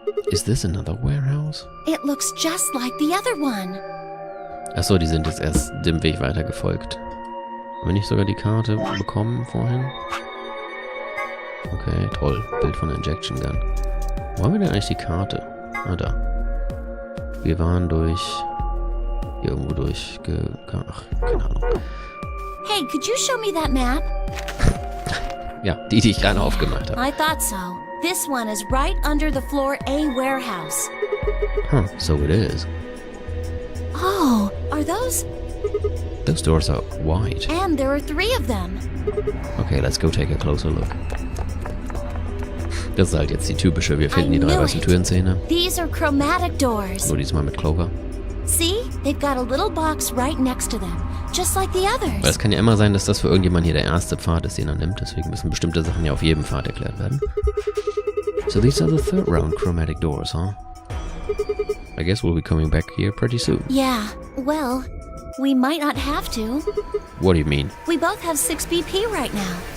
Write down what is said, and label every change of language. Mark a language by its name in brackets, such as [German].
[English] Is this another warehouse? It looks just like the other one. [German] Achso, die sind jetzt erst dem Weg weiter gefolgt. Haben wir nicht sogar die Karte bekommen vorhin? Okay, toll. Bild von der Injection Gun. Wo haben wir denn eigentlich die Karte? Ah, da. Wir waren irgendwo durch... Ach, keine Ahnung. [English] Hey, could you show me that map? [German] Ja, die ich gerade aufgemacht habe. [English] I thought so. This one is right under the floor A warehouse. Huh, so it is. Oh, are those? Those doors are wide. And there are 3 of them. Okay, let's go take a closer look. [German] Das ist halt jetzt die typische, wir finden die 3 weißen Türen-Szene. [English] These are chromatic doors. [German] Nur diesmal mit Clover. [English] See? They've got a little box right next to them. Just like the others. [German] Weil es kann ja immer sein, dass das für irgendjemand hier der erste Pfad ist, den er nimmt. Deswegen müssen bestimmte Sachen ja auf jedem Pfad erklärt werden. [English] So these are the third round chromatic doors, huh? I guess we'll be coming back here pretty soon. Yeah, well, we might not have to. What do you mean? We both have 6 BP right now.